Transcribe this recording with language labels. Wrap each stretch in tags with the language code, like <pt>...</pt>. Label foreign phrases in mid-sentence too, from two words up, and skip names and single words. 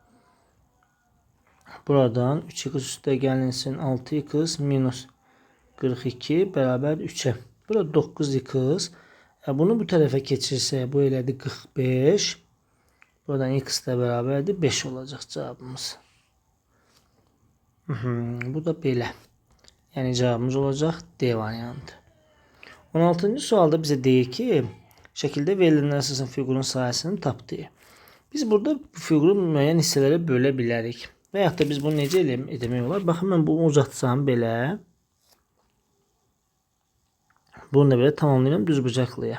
<tr>Buradan 3x üstte gelinsin 6x minus 42 beraber 3'e. Burada 9x. Bunu bu tarafa geçirse bu elədi 45. Buradan x de beraberdi 5 olacak cevabımız.</tr> <az>Bu da belə.</az> <tr>Yani cevabımız olacak D variantı. 16.</tr> <az>sualda bize deyir ki</az> <tr>şekilde verilenler</tr> <az>əsasən fiqurun sahəsini tap deyir. Biz burada bu fiquru müəyyən hissələrə bölə bilərik. Və yaxud da biz bunu necə etmək olar? Baxın mən bunu uzatsam belə. Bunu da belə tamamlayıram düzbucaqlıya.</az>